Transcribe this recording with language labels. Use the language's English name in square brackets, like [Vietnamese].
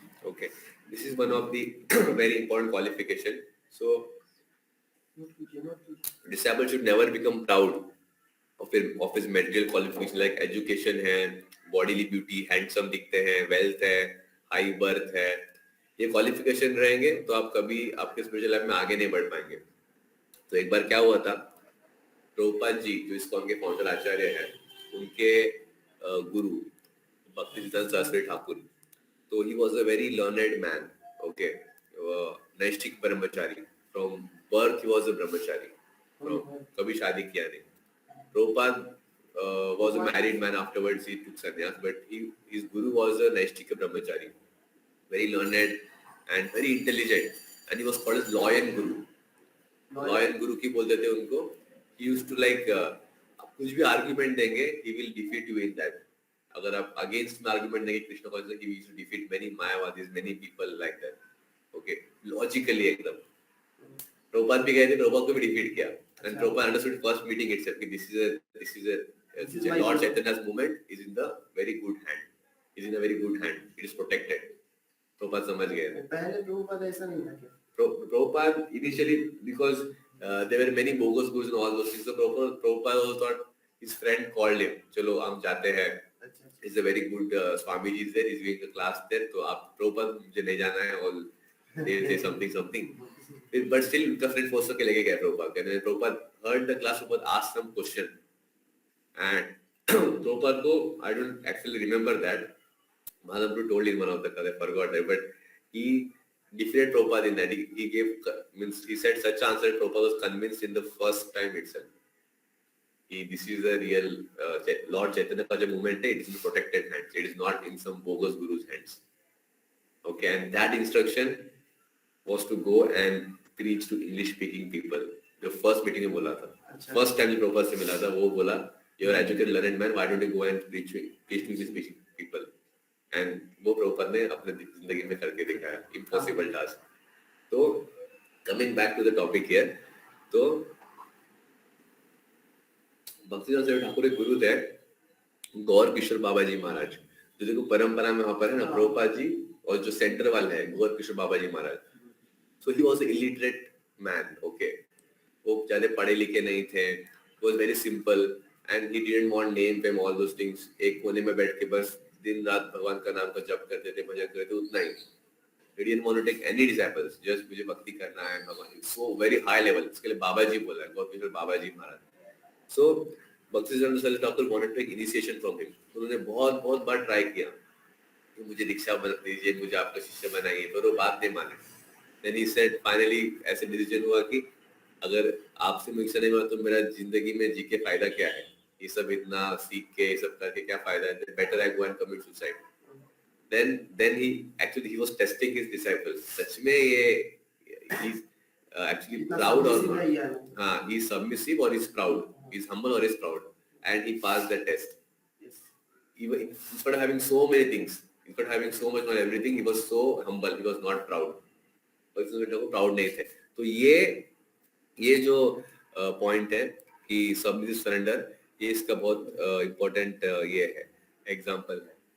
[English] Okay, this is one of the very important qualification. So disabled should never become proud of his material qualification like education है, bodily beauty, handsome [Hindi] दिखते हैं, [English] wealth है, high birth है. [Hindi] ये qualification रहेंगे तो आप कभी आपके [English] spiritual life [Hindi] में आगे नहीं बढ़ पाएंगे. तो एक बार क्या हुआ था, प्रभुपाद जी जो ISKCON के फाउंडर आचार्य हैं, उनके गुरु भक्तिसिद्धांत सरस्वती ठाकुर, तो [English] he was a very learned man. [Hindi] Okay, नैष्ठिक Brahmachari. [English] From birth he was a brahmachari. [Hindi] कभी शादी किया नहीं. [English] Prabhupada was a married man. Afterwards he took sannyas, but his guru was a Naishtika brahmachari, very learned and very intelligent, and he was called as Lion Guru. [Hindi] Lion Guru की बोलते थे उनको. [English] He used to like [Hindi] आप कुछ भी [English] argument देंगे, he will defeat you in that. [Hindi] अगर आप [English] against में argument देंगे Krishna concept, he used to defeat many Mayavadis, many people like that. Okay, logically एकदम. [Hindi] प्रभुपाद भी गए थे, प्रभुपाद को भी डिफीट किया, [English] and Prabhupada understood first meeting itself कि this is a Lord Chaitanya's movement is in the very good hand, is in a very good hand, it is protected. [Hindi] Prabhupada समझ गए थे. पहले प्रभुपाद ऐसा नहीं था क्या? [English] Prabhupada initially, because there were many bogus gurus and all those things, so Prabhupada also thought, his friend called him, [Hindi] चलो हम जाते हैं, [English] is a very good Swamiji is there, he's doing a class there, [Hindi] तो आप प्रभुपाद मुझे नहीं जाना है, और [English] they say something. [Hindi] But still उनका friend force के लेके गया Prabhupada. [English] And Prabhupada heard the class, Prabhupada asked some question, and Prabhupada को, I don't actually remember that, Madhav told in one of the class, I forgot that, but he defeated Prabhupada in that. He gave, means he said such answer that Prabhupada was convinced in the first time itself. This is a real Lord Chaitanya का जो movement है, it is in protected hands, it is not in some bogus guru's hands. Okay, and that instruction was to go and preach to English speaking people. The first meeting में बोला था, first time जब Prabhupada [Hindi] से मिला था, वो बोला, [English] you are educated learned man, why don't you go and preach to English speaking people? [Hindi] And वो Prabhupada ने अपने जिंदगी में करके दिखाया, [English] impossible task. [Hindi] तो [English] coming back to the topic here, [Hindi] तो भक्तिसिद्धांत सरस्वती ठाकुर के गुरु थे गौर किशोर बाबा जी महाराज, जो देखो परंपरा में वहाँ पर है ना, प्रभुपाद जी और जो सेंटर वाले हैं गौर किशोर बाबा जी महाराज. [English] So he was an illiterate man. Okay, [Hindi] वो ज़्यादा पढ़े लिखे नहीं थे, [English] was very simple, and he didn't want name fame all those things. [Hindi] एक कोने में बैठ के बस दिन रात भगवान का नाम का जप करते थे, भजन करते थे, उतना ही. [English] He didn't want to take any disciples. [Hindi] Just मुझे भक्ति करना है भगवान. [English] So very high level. [Hindi] इसके लिए बाबा जी बोला है, गौतम बाबा जी महाराज. [English] So Bhakti Siddhanta Thakur wanted to take initiation from him. [Hindi] उन्होंने बहुत बहुत बार ट्राई किया कि मुझे दीक्षा बना दीजिए, मुझे आपका शिष्य बनाइए, पर वो बात नहीं माने. [English] Then he said finally [Hindi] ऐसे डिसीजन हुआ कि अगर आपसे मुझसे नहीं मिला तो मेरा जिंदगी में जी के फायदा क्या है, ये सब इतना सीख के ये सब करके क्या फायदा है, [English] Better I go and commit suicide. then he was testing his disciples. [Hindi] सच में ये [English] he's actually proud or not. हाँ, he's submissive or he's proud, he's humble or he's proud, and he passed the test. Even in spite of having so many things, in spite of having so much on everything, he was so humble, he was not proud. [Hindi] और इसमें को proud नहीं थे. तो ये जो point है कि सबमिसिव सरेंडर, ये इसका बहुत इम्पोर्टेंट ये है एग्जांपल है.